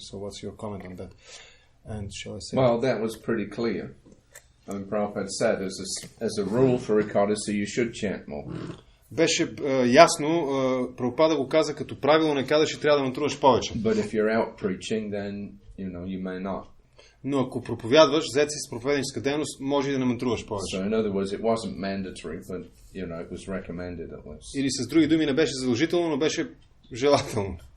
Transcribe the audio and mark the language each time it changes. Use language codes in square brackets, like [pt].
[en] So what's your comment on that? And shall I say? Well, that was pretty clear. I mean, Prabhupada said, as a rule for Ekadashi, you should chant more. [bg] Беше ясно, Прабхупада го каза, като правило на Екадаши трябва да мантруваш повече. [en] But if you're out preaching, then, you may not. [bg] Но ако проповядваш, зает си с проповедническа дейност, може и да не мантруваш повече. [en] So in other words, it wasn't mandatory, but, it was recommended at least. [bg] Или с други думи, не беше задължително, но беше желателно.